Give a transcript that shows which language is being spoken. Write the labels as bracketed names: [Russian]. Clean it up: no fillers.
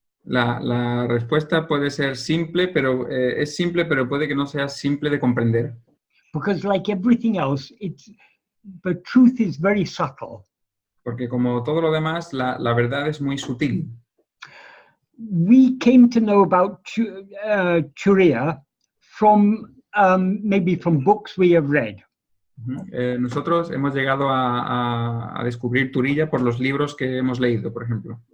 [Spanish] La respuesta puede ser simple, pero es simple, pero puede que no sea simple de comprender. [English] Because like everything else, the truth is very subtle. [Spanish] Porque como todo lo demás, la verdad es muy sutil. [English] We came to know about turīya from maybe from books we have read. [Spanish] Nosotros hemos llegado a descubrir turīya por los libros que hemos leído, por ejemplo.